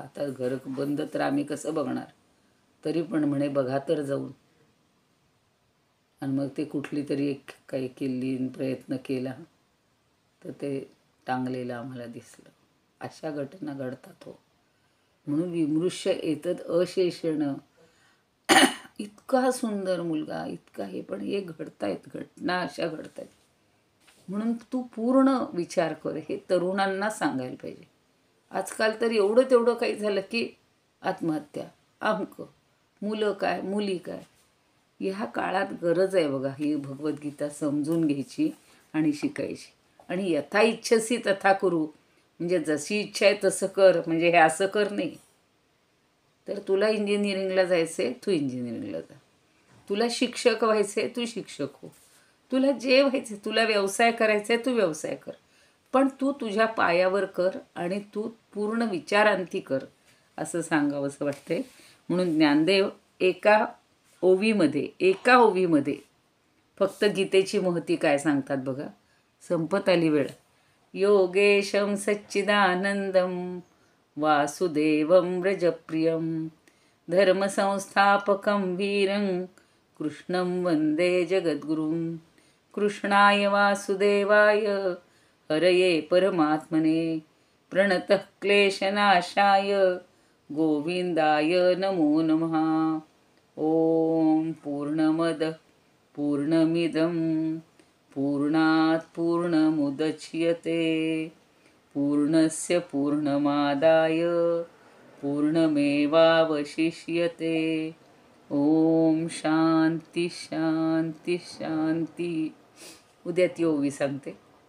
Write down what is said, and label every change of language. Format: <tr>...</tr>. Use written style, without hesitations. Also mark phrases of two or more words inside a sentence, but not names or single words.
<mr>आता घर बंद तर आम्ही कसं बघणार, तरी पण म्हणे बघा तर जाऊन. आणि मग ते कुठली तरी एक काही किल्लीन प्रयत्न केला तर ते टांगलेलं आम्हाला दिसलं. अशा घटना घडतात हो. म्हणून</mr> <sa>विमृश्य एतद अशेषण.</sa> <mr>इतका सुंदर मुलगा, इतका हे, पण हे घडतायत, घटना अशा घडतायत. म्हणून तू पूर्ण विचार कर, हे तरुणांना सांगायला पाहिजे. आजकाल तर एवढं तेवढं काही झालं की आत्महत्या, अमकं, मुलं काय, मुली काय. ह्या काळात गरज आहे बघा ही भगवद्गीता समजून घ्यायची आणि शिकायची. आणि</mr> <sa>यथा इच्छसी तथा करू,</sa> <mr>म्हणजे जशी इच्छा आहे तसं कर, म्हणजे हे असं कर नाही. तर तुला इंजिनिअरिंगला जायचं आहे, तू इंजिनिअरिंगला जा. तुला शिक्षक व्हायचं आहे, तू शिक्षक हो. तुला जे व्हायचं आहे, तुला व्यवसाय करायचा आहे, तू व्यवसाय कर. पण तू तुझ्या पायावर कर आणि तू पूर्ण विचारांती कर, असं सांगावं असं वाटतंय. म्हणून ज्ञानदेव एका ओवीमध्ये फक्त गीतेची महती काय सांगतात बघा. संपत आली वेळ.</mr> <sa>योगेशं सच्चिदानंदं वासुदेवं व्रजप्रियं धर्मसंस्थापकं वीरं कृष्णं वन्दे जगद्गुरुं. कृष्णाय वासुदेवाय हरये परमात्मने प्रणतः क्लेशनाशाय गोविंदाय नमो नमः. ओम पूर्णमदः पूर्णमिदं पूर्णात् पूर्णमुदच्यते पूर्णस्य पूर्णमादाय पूर्णमेवावशिष्यते. ओम शांती शांती शांती.</sa> <mr>उद्या ती ओवी सांगते.</mr>